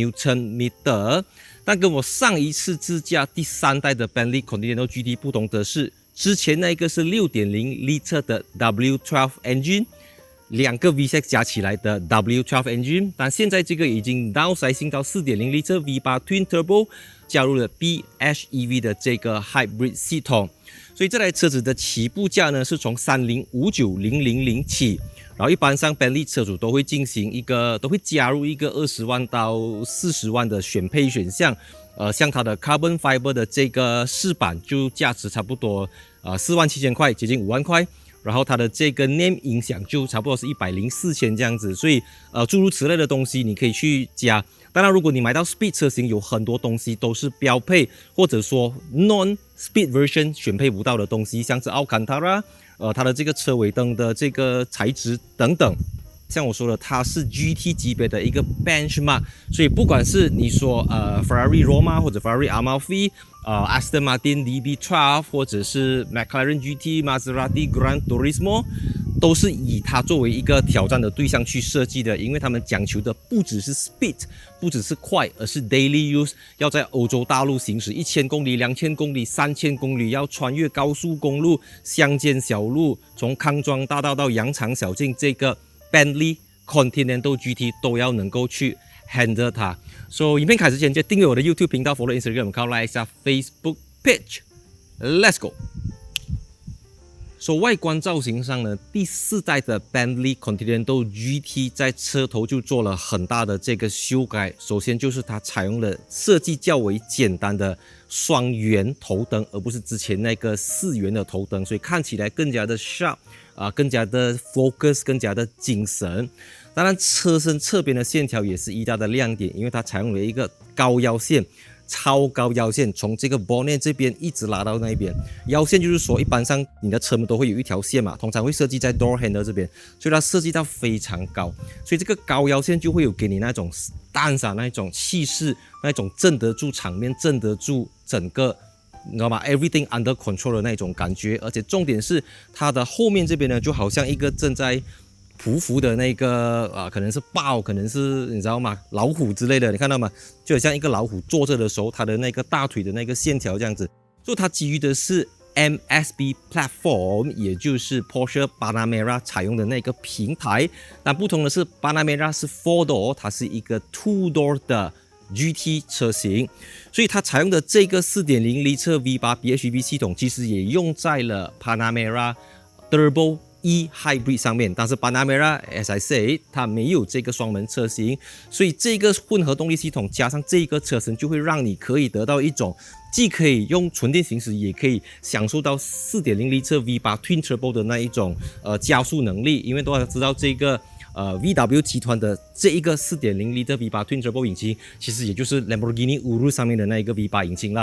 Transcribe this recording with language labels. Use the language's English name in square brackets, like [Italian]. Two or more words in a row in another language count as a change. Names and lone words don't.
[Chinese] Nm， 但跟我上一次試駕第3代的 Bentley Continental GT 不同的是，之前那個是 6.0 litre 的 [English] W12 engine， [Chinese] 2個 V6 加起來的 [English] W12 engine， [Chinese] 但現在這個已經 downsizing 到 4.0 litre V8 [English] Twin Turbo， [Chinese] 加入了 PHEV 的這個 Hybrid 系統，所以這台車子的起步價呢是從 3059000起，然後一般上 Bentley 車主都會加入一個20萬到40萬的選配選項，像它的 Carbon Fiber 的這個飾板就價值差不多47000塊，接近5萬塊。然後它的這個 NAME 音響就差不多是104千這樣子，所以諸如此類的東西你可以去加。當然，如果你買到 Speed 車型，有很多東西都是標配，或者說 [English] Non-Speed Version [Chinese] 選配不到的東西，像是 Alcantara， 它的這個車尾燈的這個材質等等。像我說的，它是 GT 級別的一個 benchmark， 所以不管是你說Ferrari Roma 或者 Ferrari Amalfi，Aston Martin DB12 或者是 McLaren GT、Maserati Gran Turismo， 都是以它作為一個挑戰的對象去設計的，因為他們講求的不只是 speed， 不只是快，而是 [English] daily use， [Chinese] 要在歐洲大陸行駛1000公里、2000公里、3000公里，要穿越高速公路、鄉間小路，從康莊大道到羊腸小徑，這個Bentley Continental GT 都要能夠去 handle 它。所以影片開始之前，就訂閱我的 YouTube 頻道 ，follow Instagram， 靠 like 一下 [English] Facebook page。 Let's go。 [Chinese] 外觀造型上呢，第4代的 Bentley Continental GT 在車頭就做了很大的這個修改。首先就是它採用了設計較為簡單的雙圓頭燈，而不是之前那個4圓的頭燈，所以看起來更加的 sharp。更加的 focus， 更加的精神。當然，車身側邊的線條也是一大的亮點，因為它採用了一個高腰線，超高腰線，從這個 bonnet 這邊一直拉到那邊。腰線就是說，一般上你的車門都會有一條線嘛，通常會設計在 [English] door handle [Chinese] 這邊，所以它設計到非常高，所以這個高腰線就會有給你那種 stance， 那種氣勢，那種鎮得住場面，鎮得住整個。你知道嗎 ？ [English] Everything under control [Chinese] 的那種感覺，而且重點是它的後面這邊呢，就好像一個正在匍匐的那個可能是豹，可能是你知道嗎？老虎之類的，你看到嗎？就好像一個老虎坐着的時候，它的那個大腿的那個線條這樣子。所以它基於的是 MSB Platform， 也就是 Porsche Panamera 採用的那個平台。但不同的是 ，Panamera 是 [English] 4 door， [Chinese] 它是一個 [English] 2 door [Chinese] 的。GT 車型，所以它採用的這個 4.0 litre V8 PHEV 系統，其實也用在了 Panamera Turbo E Hybrid 上面。但是 Panamera [English] as I say， [Chinese] 它沒有這個雙門車型，所以這個混合動力系統加上這個車身，就會讓你可以得到一種既可以用純電行駛，也可以享受到 4.0 litre V8 [English] Twin Turbo [Chinese] 的那一種加速能力。因為大家知道這個。VW 集團的這一個 4.0 litre V8 [English] Twin Turbo [Chinese] 引擎，其實也就是 Lamborghini Urus 上面的那一個 V8 引擎啦。